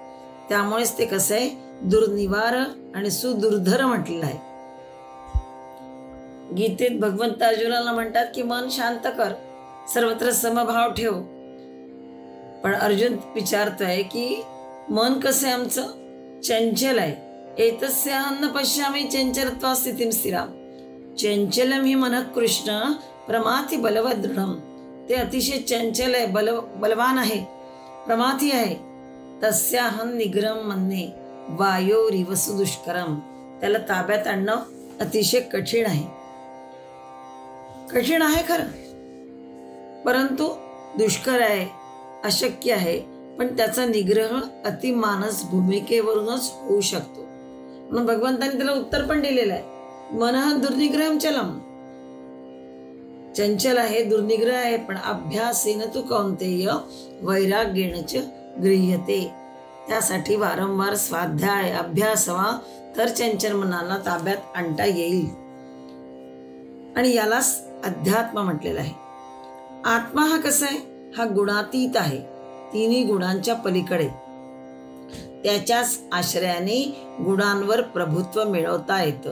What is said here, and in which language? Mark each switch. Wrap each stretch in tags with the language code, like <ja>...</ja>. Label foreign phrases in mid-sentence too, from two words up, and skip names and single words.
<mr>त्यामुळेच ते कसं आहे, दुर्निवार आणि सुदुर्धर म्हटलेलं आहे. गीतेत भगवंत अर्जुनाला म्हणतात की मन शांत कर, सर्वत्र समभाव ठेव. पण अर्जुन विचारतोय की मन कसं आहे आमचं, चंचल आहे.</mr> <sa>एतस्य अन्न पश्यामी चंचलत्वा स्थितीम स्थिराम. चंचलम ही मन कृष्ण प्रमाथी बलवत दृढम.</sa> <mr>ते अतिशय चंचल आहे, बलवान आहे, प्रमाथी आहे.</mr> <sa>तस्याहं निग्रहं मन्ये वायोरिव सुदुष्करम.</sa> <mr>त्याला ताब्यात आणणं अतिशय कठीण आहे. कठीण आहे खरं, परंतु दुष्कर आहे, अशक्य आहे. पण त्याचा निग्रह अतिमानस भूमिकेवरूनच होऊ शकतो. म्हणून भगवंतांनी त्याला उत्तर पण दिलेलं आहे,</mr> <sa>मनः दुर्निग्रहं चलम.</sa> <mr>चंचल आहे, दुर्निग्रह आहे, पण</mr> <sa>अभ्यासेन तु कौंतेय वैराग्येण च गृह्यते.</sa> <mr>त्यासाठी वारंवार स्वाध्याय अभ्यास हवा, तर चंचल मनाला ताब्यात आणता येईल. आणि यालाच अध्यात्म म्हटलेलं आहे. आत्मा हा कसा आहे, हा गुणातीत आहे, तिन्ही गुणांच्या पलीकडे. त्याच्याच आश्रयाने गुणांवर प्रभुत्व मिळवता येतं.</mr>